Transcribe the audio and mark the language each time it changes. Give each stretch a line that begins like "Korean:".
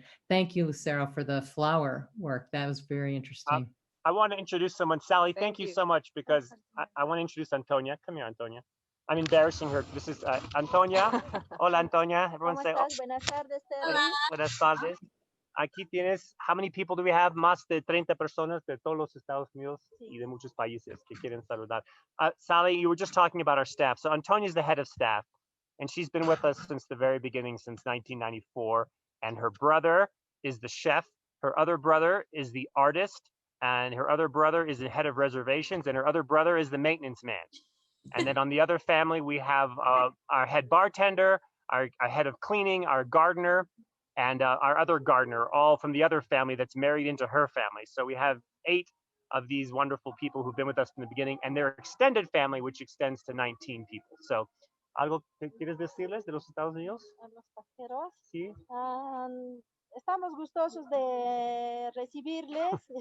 English: And thank you, Lucero, for the flower work. That was very interesting. I want to introduce someone. Sally, thank you so much, because I want to introduce Antonia. Come here, Antonia. I'm embarrassing her. This is Antonia.
Spanish: Hola, Antonia.
English: Everyone say, oh.
Spanish: Buenas tardes, Hola. Buenas tardes. Aquí tienes,
English: how many people do we have?
Spanish: Más de 30 personas de todos los Estados Unidos y de muchos países que quieren saludar.
English: Sally, you were just talking about our staff. So Antonia is the head of staff, and she's been with us since the very beginning, since 1994. And her brother is the chef. Her other brother is the artist. And her other brother is the head of reservations. And her other brother is the maintenance man. And then on the other family, we have our head bartender, our head of cleaning, our gardener, and our other gardener, all from the other family that's married into her family. So we have 8 of these wonderful people who've been with us from the beginning, and their extended family, which extends to 19 people.
Spanish: So, ¿algo que quieres decirles de los Estados Unidos? A los pajeros. Sí. Estamos gustosos de recibirles.